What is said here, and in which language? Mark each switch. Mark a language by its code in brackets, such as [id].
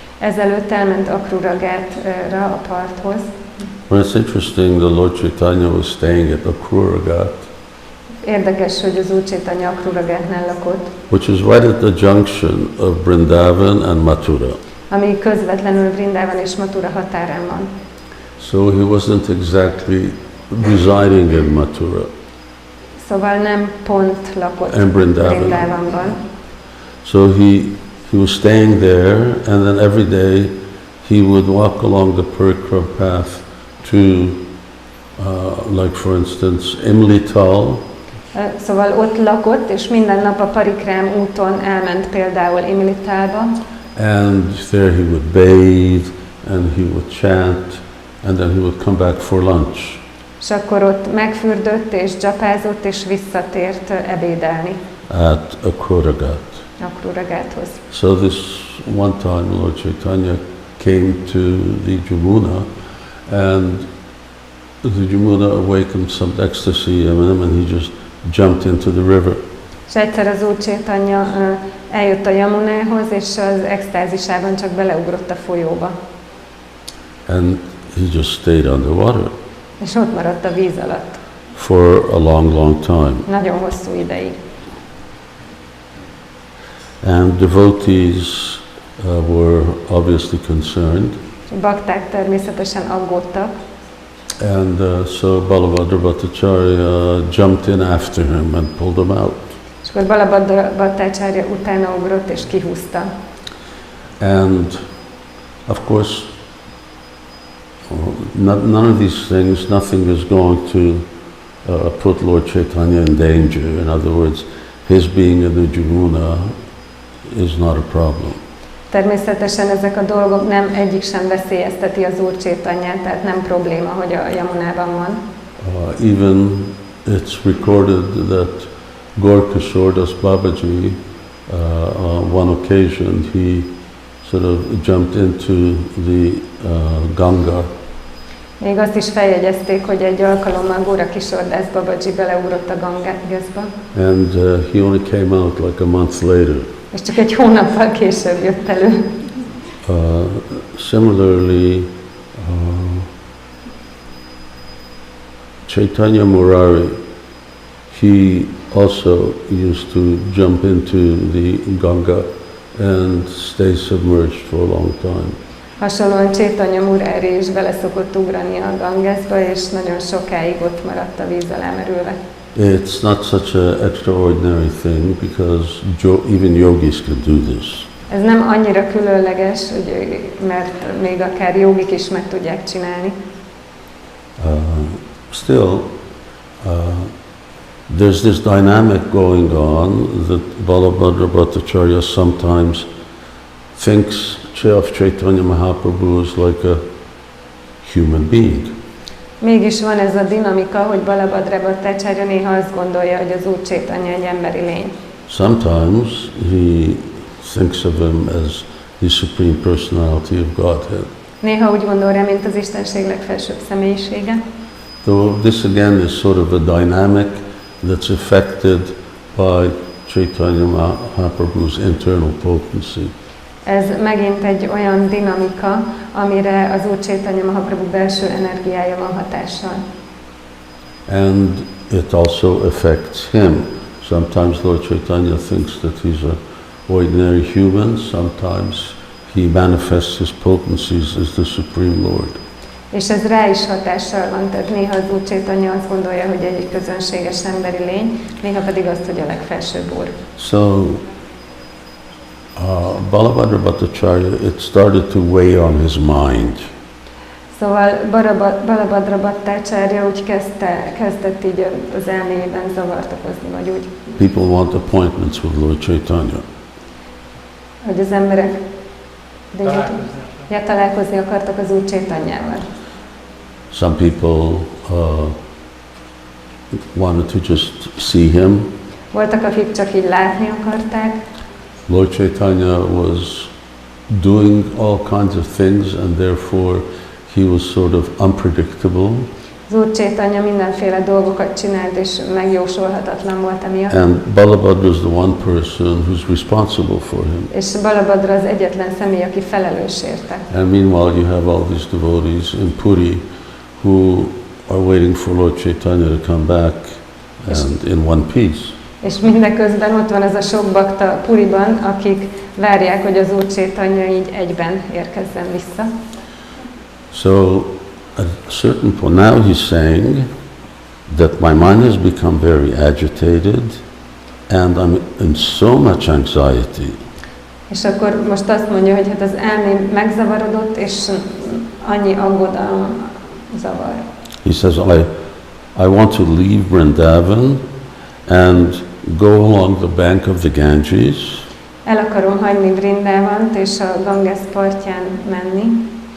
[hu] Ezelőtt elment Akruragátra a parthoz. [en] Well, it's interesting, the Lord Chaitanya was staying at Akruragat, [hu] Érdekes, hogy az Úr Chaitanya Akruragátnál lakott, [en] which is right at the junction of Vrindavan and Mathura. [hu] ami közvetlenül Vrindavan és Mathura határán van. [en] So he wasn't exactly residing in Mathura [hu] Szóval nem pont lakott [en] and Vrindavan. [hu] Vrindavanban. [en] So he was staying there, and then every day he would walk along the Parikrama path to, like for instance, Imlital. [hu] Szóval ott lakott, és minden nap a Parikrám úton elment például Imlitalba. [en] And there he would bathe, and he would chant, and then he would come back for lunch. [hu] És akkor ott megfürdött, és dzsapázott, és visszatért ebédelni [en] At Akruragat. [hu] Akruragáthoz. [en] So this one time Lord Chaitanya came to the Jamuna, and the Jamuna awakened some ecstasy in him, and he just jumped into the river. [hu] És egyszer az Úr Chaitanya eljött a Yamunához, és az extázisában csak beleugrott a folyóba. [en] And he just stayed underwater [hu] És ott maradt a víz alatt. [en] for a long, long time. [hu] Nagyon hosszú ideig. [en] And devotees were obviously concerned. [hu] A bakták természetesen aggódtak. [en] And so Balabhadra Bhattacharya jumped in after him and pulled him out. [hu] És akkor Balabhadra Bhattacharya utána ugrott és kihúzta. [en] And of course, none of these things, nothing is going to put Lord Chaitanya in danger. In other words, his being in the Jamuna is not a problem. [hu] Természetesen ezek a dolgok nem egyik sem veszélyezteti az Úr Chaitanyát, tehát nem probléma, hogy a Yamunában van. [en] Even it's recorded that Gorkishore Das Babaji, on one occasion, he sort of jumped into the Ganga. [hu] Még azt is feljegyezték, hogy egy alkalommal Góra Kisordás Babaji beleugrott a Gangászba. [en] And he only came out like a month later. [hu] És csak egy hónappal később jött elő. [en] Similarly, Chaitanya Murari, he also used to jump into the Ganga and stay submerged for a long time. [hu] Hasonlóan Chaitanya Murari is bele szokott ugrani a Gangászba, és nagyon sokáig ott maradt a víz alá merülve. [en] It's not such an extraordinary thing because even yogis can do this. [hu] Ez nem annyira különleges, mert még akár jogik is meg tudják csinálni. [en] Still, there's this dynamic going on that Balabhadra Bhattacharya sometimes thinks of Chaitanya Mahaprabhu as like a human being. [hu] Mégis van ez a dinamika, hogy Balabhadra Bhattacharya néha azt gondolja, hogy az Úr Chaitanya egy emberi lény. [en] Sometimes he thinks of him as the Supreme Personality of Godhead. [hu] Néha úgy gondol rá, mint az Istenség legfelsőbb személyisége. [en] So this again is sort of a dynamic that's affected by Chaitanya Mahaprabhu's internal potency. [hu] Ez megint egy olyan dinamika, amire az Úr Chaitanya Mahaprabhu belső energiája van hatással. [en] And it also affects him. Sometimes Lord Chaitanya thinks that he's an ordinary human. Sometimes he manifests his potencies as the Supreme Lord. [hu] És ez rá is hatással van, tehát néha az Úr Chaitanya azt gondolja, hogy egy közönséges emberi lény, néha pedig azt, hogy a legfelsőbb Úr. [en] So, Balabhadra Bhattacharya, it started to weigh on his mind. [hu] Szóval Balabhadra Bhattacharya úgy kezdett így az elméjében zavart okozni, vagy úgy. [en] People want appointments with Lord Chaitanya. [hu] Hogy az emberek találkozni akartak az Úr Chaitanyával. [en] Some people wanted to just see him. [hu] Voltak, akik csak így látni akarták. [en] Lord Chaitanya was doing all kinds of things, and therefore he was sort of unpredictable. [hu] Az Úr Chaitanya mindenféle dolgokat csinált, és megjósolhatatlan volt emiatt. [en] And Balabhadra is the one person who's responsible for him. [hu] És Balabhadra az egyetlen személy, aki felelős érte. [en] And meanwhile you have all these devotees in Puri who are waiting for Lord Chaitanya to come back and in one piece. [hu] És mindeközben ott van ez a sok bakta Puriban, akik várják, hogy az Úr Chaitanya így egyben érkezzen vissza. [en] So at a certain point now he's saying that my mind has become very agitated and I'm in so much anxiety. [hu] És akkor most azt mondja, hogy hát az elmém megzavarodott, és annyi aggodalom zavar. [en] He says, I want to leave Vrindavan and go along the bank of the Ganges. [hu] El akarom hagyni Vrindavant és a Ganges partján menni.